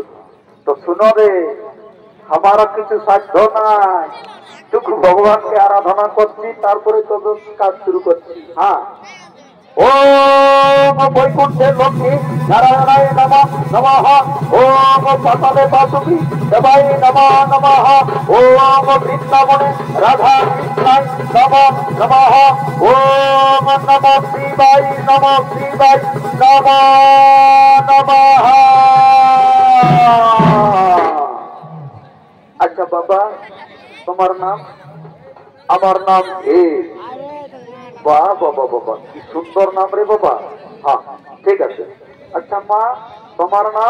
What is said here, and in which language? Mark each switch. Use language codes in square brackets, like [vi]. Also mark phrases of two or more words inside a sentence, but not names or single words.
[bn] তো শুনো রে, আমার কিছু সাধ্য নাই, টুকু ভগবানকে আরাধনা করছি, তারপরে তোদের কাজ শুরু করছি। [sa] হ্যাঁ ওম বৈকুণ্ঠে লক্ষ্মী নারায়ণায় নমঃ নমঃ, ওম পাতালে বাসুকি দেবায় নমঃ নমঃ, ওম বৃন্দাবনে রাধা কৃষ্ণায় নমঃ নমঃ, ওম নমঃ শিবায় নমঃ শিবায় নমঃ নমঃ। [bn] আচ্ছা বাবা, তোমার নাম? আমার নাম বাবা বাবা বাবা, কি সুন্দর নাম রে বাবা। হ্যাঁ ঠিক আছে। আচ্ছা মা, তোমার নাম?